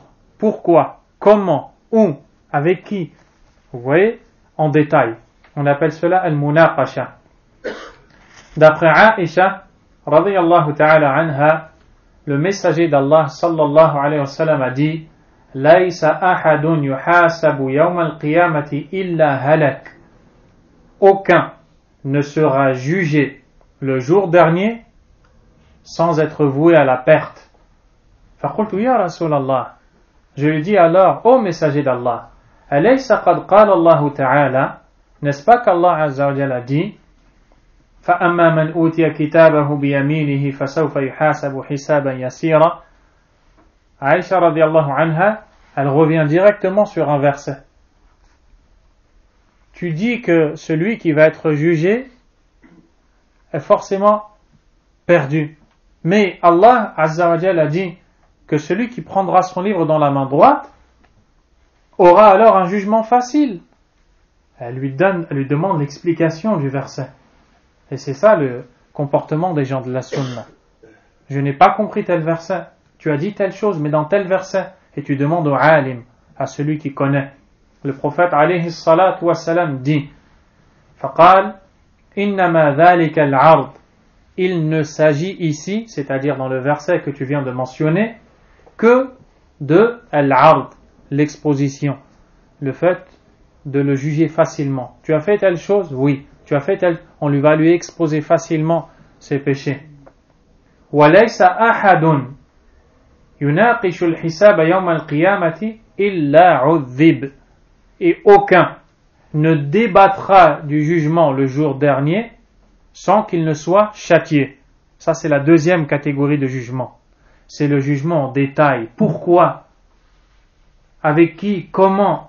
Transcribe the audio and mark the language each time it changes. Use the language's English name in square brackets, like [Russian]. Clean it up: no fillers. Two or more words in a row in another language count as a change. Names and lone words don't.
[French] Pourquoi? Comment? Où? Avec qui? Vous voyez? En détail. On appelle cela al-munaqasha. D'après Aïcha, [Arabic] رضي الله تعالى عنها, [French] le messager d'Allah [Arabic] صلى الله عليه وسلم [French] a dit, [Arabic] ليس أحد يحاسب يوم القيامة إلا هلك. [French] Aucun ne sera jugé le jour dernier sans être voué à la perte. [Arabic] فقلت يا رسول الله. [French] Je lui dis alors, ô messager d'Allah, [Arabic] أليس قد قال الله تعالى, [French] n'est-ce pas qu' [Arabic] الله عز وجل [French] a dit, [Arabic] فأما من أوتي كتابه بيمينه فسوف يحاسب حسابا يسيرا. [French] Aïcha [Arabic] رضي الله عنها, [French] elle revient directement sur un verset. Tu dis que celui qui va être jugé est forcément perdu. Mais [Arabic] الله عز وجل [French] a dit que celui qui prendra son livre dans la main droite aura alors un jugement facile. Elle lui demande l'explication du verset. Et c'est ça le comportement des gens de la sunna. Je n'ai pas compris tel verset. Tu as dit telle chose, mais dans tel verset. Et tu demandes au alim, à celui qui connaît. Le prophète [Arabic] عليه الصلاة والسلام [French] dit [Arabic] فقال إنما ذلك العرض. [French] Il ne s'agit ici, c'est-à-dire dans le verset que tu viens de mentionner, que de al-ard, l'exposition, le fait de le juger facilement. Tu as fait telle chose? Oui. Tu as fait telle... On va lui exposer facilement ses péchés. [Arabic] وَلَيْسَ أَحَدٌ يُنَاقِشُ الْحِسَابَ يَوْمَ الْقِيَامَةِ إِلَّا عُذِّبْ. [French] Et aucun ne débattra du jugement le jour dernier sans qu'il ne soit châtié. Ça, c'est la deuxième catégorie de jugement. C'est le jugement en détail. Pourquoi? Avec qui? Comment?